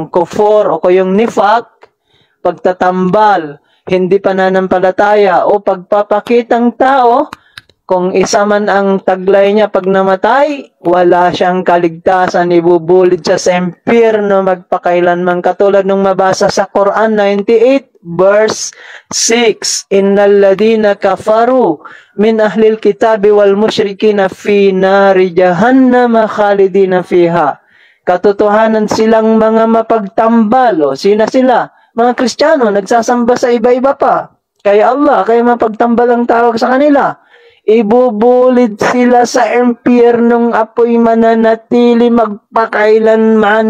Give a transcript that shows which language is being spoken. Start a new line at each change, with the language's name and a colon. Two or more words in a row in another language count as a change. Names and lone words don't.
Filipino: kufur, o yung nifak, pagtatambal, hindi pananampalataya, o pagpapakitang tao, kung isa man ang taglay niya pag namatay, wala siyang kaligtasan, ibubulid siya sa impyerno magpakailanman, katulad nung mabasa sa Quran 98 verse 6,
Arabic: إن الذين كفروا من أهل الكتاب والمشركين في نار جهنم خالدين فيها.
Filipino: Katotohanan silang mga mapagtambal. O sina sila? Mga Kristiyano, nagsasamba sa iba-iba pa. Kaya Allah, kaya mapagtambal ang tawag sa kanila. Ibubulid sila sa impyernong apoy mananatili magpakailanman.